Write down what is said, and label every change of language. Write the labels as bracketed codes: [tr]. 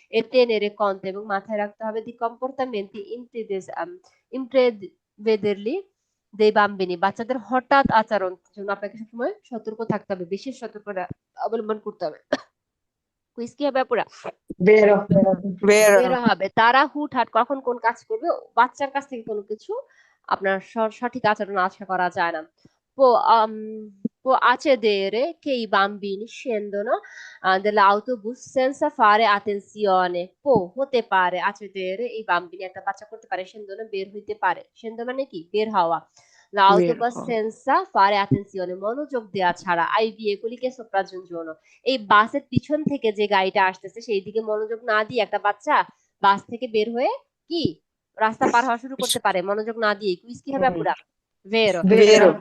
[it] e tenere conto, [bn] এবং মাথায় রাখতে হবে [it] di comportamenti imprevedibili dei bambini, [bn] বাচ্চাদের হঠাৎ আচরণ জন্য আপনাকে সবসময় সতর্ক থাকতে হবে, বিশেষ সতর্কতা অবলম্বন করতে হবে। কুইজ কি হবে আপুরা? [it] Vero. Vero. [bn] বের হবে, তারা হুটহাট কখন কোন কাজ করবে, বাচ্চার কাছ থেকে কোনো কিছু আপনার সঠিক আচরণ আশা করা যায় না। [it] può accadere che i bambini scendono dall'autobus senza fare attenzione, [bn] হতে পারে [it] accadere, এই bambini [bn] একটা বাচ্চা করতে পারে [it] scendono [bn] বের হইতে পারে, [it] scendo [bn] মানে কি বের হওয়া, [it] l'autobus [bn] হওয়া। [it] senza fare attenzione [bn] মনোযোগ দেওয়া ছাড়া, [it] ai veicoli che sopraggiungono, [bn] এই বাসের পিছন থেকে যে গাড়িটা আসতেছে সেই দিকে মনোযোগ না দিয়ে একটা বাচ্চা বাস থেকে বের হয়ে কি রাস্তা পার হওয়া শুরু করতে পারে মনোযোগ না দিয়ে। কুইজ কি হবে পুরা? [it] ভেরো। Vero.